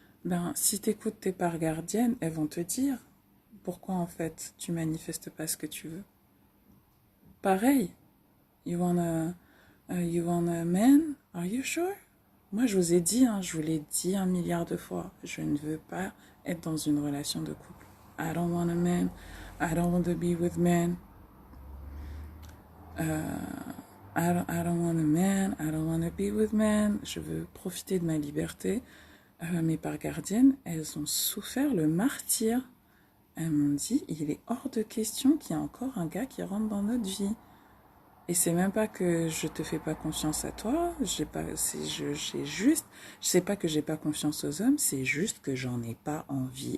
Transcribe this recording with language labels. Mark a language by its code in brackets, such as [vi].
[fr] Ben, si t'écoutes tes parts gardiennes, elles vont te dire pourquoi en fait tu manifestes pas ce que tu veux. [en] Pareil, you want a man? Are you sure? [fr] Moi je vous ai dit, je vous l'ai dit 1 milliard de fois, je ne veux pas être dans une relation de couple. [en] I don't want a man, I don't want to be with men. I don't want a man, I don't want to be with men. [fr] Je veux profiter de ma liberté. Mes parts gardiennes, elles ont souffert le martyre. Elles m'ont dit, il est hors de question qu'il y ait encore un gars qui rentre dans notre vie. Et c'est même pas que je te fais pas confiance à toi, j'ai juste, je sais pas que j'ai pas confiance aux hommes, c'est juste que j'en ai pas envie.